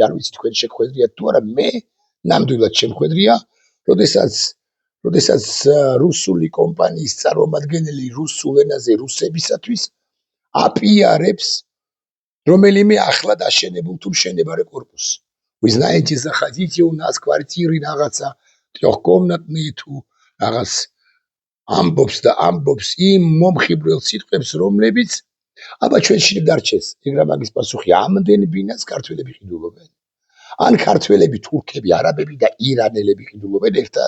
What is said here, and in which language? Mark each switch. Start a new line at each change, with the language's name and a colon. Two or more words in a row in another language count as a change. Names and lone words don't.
Georgian: არ ვიცი თქვენ შეხვედრიათ თუ არა, მე ნამდვილად შემხვედრია, როდესაც რუსული კომპანიის წარმომადგენელი რუსულ ენაზე რუსებისათვის აპიარებს რომელიმე ახლად აშენებულ თუ მშენებარე კორპუსს.
Russian: Вы знаете, заходите у нас квартиры
Georgian: რაღაცა ტრიოხკომნატნი თუ რაღაც ამბობს იმ მომხიბვლელ სიტყვებს, რომლებიც აბა ჩვენ შიგ დარჩეს. ეგრა მაგის პასუხი, ამდენ ბინას ქართველები ყიდულობენ. ან ქართველები, თურქები, არაბები და ირანელები ყიდულობენ ერთად.